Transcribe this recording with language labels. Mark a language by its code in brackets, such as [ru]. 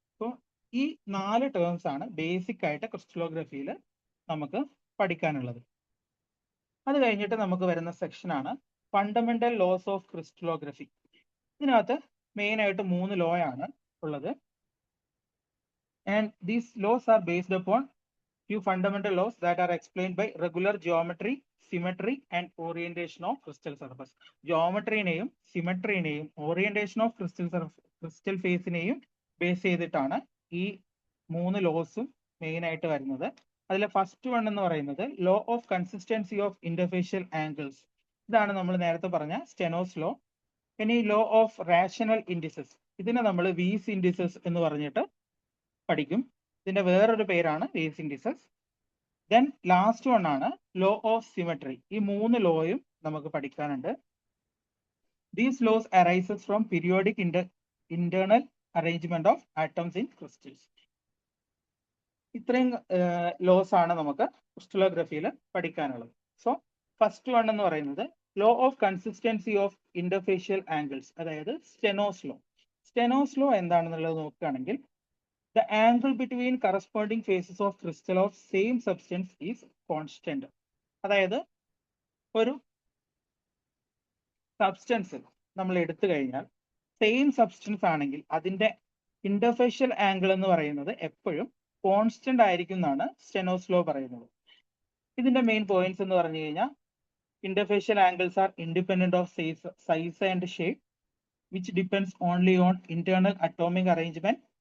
[ml] അപ്പോൾ ഈ 4 ടേംസ് ആണ് ബേസിക് ആയിട്ട് ക്രിസ്റ്റലോഗ്രഫിയിൽ നമുക്ക് പഠിക്കാനുള്ളത്. അത് കഴിഞ്ഞിട്ട് നമുക്ക് വരുന്ന സെക്ഷൻ ആണ് ഫണ്ടമെന്റൽ ലോസ് ഓഫ് ക്രിസ്റ്റലോഗ്രഫി. ഇതിനകത്ത് മെയിൻ ആയിട്ട് 3 ലോ ആണ് ഉള്ളത്. [en] And these laws are based upon few fundamental laws that are explained by regular geometry, symmetry and orientation of crystal surface. [ml] Geometry-നെയും സിമെട്രിനെയും orientation of crystal ഫേസിനെയും base ചെയ്തിട്ടാണ് ഈ 3 ലോസും main ആയിട്ട് വരുന്നത്. അതിലെ first one എന്ന് പറയുന്നത് law of consistency of interfacial angles. ഇതാണ് നമ്മൾ നേരത്തെ പറഞ്ഞ സ്റ്റെനോസ് ലോ. ഇനി ലോ ഓഫ് റാഷണൽ ഇൻഡിസസ്, ഇതിനെ നമ്മൾ വീസ് ഇൻഡിസസ് എന്ന് പറഞ്ഞിട്ട് പഠിക്കും. ഇതിന്റെ വേറൊരു പേരാണ് Weiss indices. Then last one ആണ് ലോ ഓഫ് സിമെട്രി. ഈ 3 ലോയും നമുക്ക് പഠിക്കാനുണ്ട്. [en] These laws arises from periodic internal arrangement of atoms in crystals. [ml] ഇത്രയും ലോസ് ആണ് നമുക്ക് ക്രിസ്റ്റലോഗ്രഫിയിൽ പഠിക്കാനുള്ളത്. സോ ഫസ്റ്റ് വൺ എന്ന് പറയുന്നത് law of consistency of interfacial angles, അതായത് സ്റ്റെനോസ് ലോ. സ്റ്റെനോസ് ലോ എന്താണെന്നുള്ളത് നോക്കുകയാണെങ്കിൽ [en] the angle between corresponding faces of crystal of same substance is constant. [ml] അതായത് ഒരു സബ്സ്റ്റൻസ് നമ്മൾ എടുത്തു കഴിഞ്ഞാൽ സെയിം സബ്സ്റ്റൻസ് ആണെങ്കിൽ അതിന്റെ ഇന്റർഫേഷ്യൽ ആംഗിൾ എന്ന് പറയുന്നത് എപ്പോഴും കോൺസ്റ്റന്റ് ആയിരിക്കും എന്നാണ് സ്റ്റെനോസ് ലോ പറയുന്നത്. ഇതിന്റെ മെയിൻ പോയിന്റ്സ് എന്ന് പറഞ്ഞു കഴിഞ്ഞാൽ [en] Interfacial angles are independent of size and shape which depends only on internal atomic arrangement.